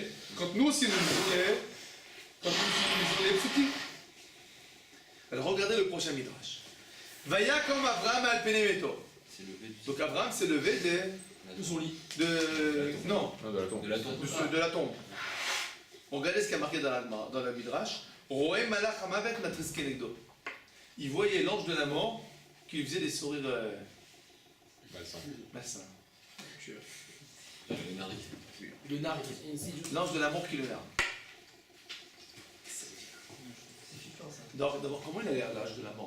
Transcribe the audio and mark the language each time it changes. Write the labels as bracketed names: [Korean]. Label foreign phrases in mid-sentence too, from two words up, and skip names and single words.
[French] Quand nous aussi nous les psukim. Alors regardez le prochain midrash. [Hebrew] ויקם אברהם מעל פני מתו. [French] Donc Abraham s'est levé de son lit. Non, de la tombe. de la tombe. Regardez ce qu'il y a marqué dans la midrash. [Hebrew] ראה מלאך המוות מתריס כנגדו. [French] Il voyait l'ange de la mort qui lui faisait des sourires malsains. Le nari. L'ange de la mort qui le narre. D'abord, comment il a l'air l'ange de la mort?